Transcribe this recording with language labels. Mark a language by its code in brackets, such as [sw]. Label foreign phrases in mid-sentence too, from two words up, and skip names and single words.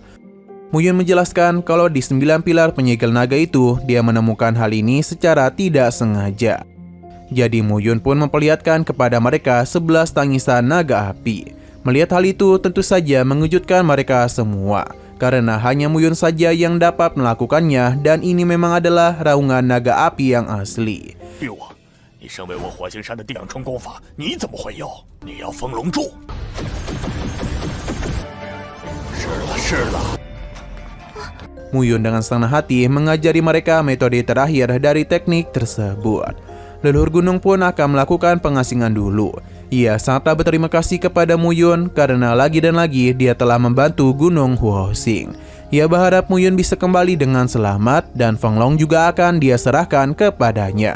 [id] Muyun menjelaskan kalau di 9 pilar penyegel naga itu dia menemukan hal ini secara tidak sengaja. Jadi Muyun pun memperlihatkan kepada mereka 11 tangisan naga api. Melihat hal itu tentu saja mengejutkan mereka semua, karena hanya Muyun saja yang dapat melakukannya, dan ini memang adalah raungan naga api yang asli. [zh] 你身为我火星山的两重功法，你怎么会有？你要封龙柱？是了， [id] Muyun dengan senang hati mengajari mereka metode terakhir dari teknik tersebut. Leluhur gunung pun akan melakukan pengasingan dulu. Ia sangatlah berterima kasih kepada Muyun karena lagi dan lagi dia telah membantu Gunung Huoxing. Ia berharap Muyun bisa kembali dengan selamat dan Fenglong juga akan dia serahkan kepadanya.